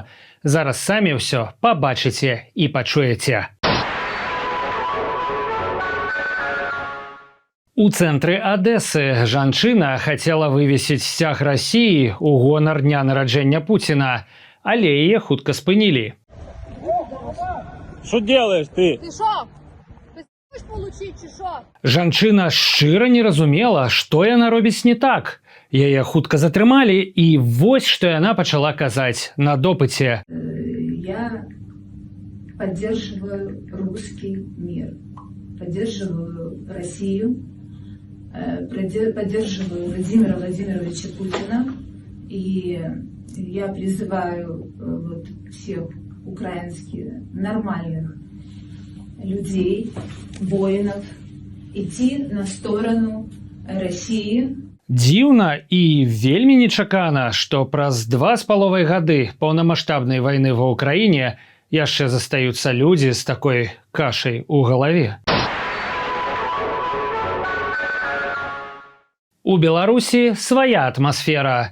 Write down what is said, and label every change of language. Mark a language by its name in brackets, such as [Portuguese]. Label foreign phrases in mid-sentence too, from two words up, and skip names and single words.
[Belarusian] Зараз самі ўсё пабачыце і пачуеце. У цэнтры Адэсы жанчына хацела вывесіць сцяг Расіі ў гонар дня нараджэння Пуціна, але яе хутка спынілі. [Russian] Что делаешь ты? Ты шо? Ты хочешь получить, [Ukrainian] чи шо? [Belarusian] Жанчына шчыра не разумела, што яна робіць не так. Яе хутка затрымалі, і вось што яна пачала казаць на допыце. [Russian] Я поддерживаю русский мир, поддерживаю Россию, поддерживаю Владимира Владимировича Путина, и я призываю всех украинских нормальных людей, воинов, идти на сторону России. [Belarusian] Дзіўна і вельмі нечакана, што праз 2,5 гады паўнамаштабнай вайны ва ўкраіне яшчэ застаюцца людзі з такой кашай у галаве. У Беларусі свая атмасфера.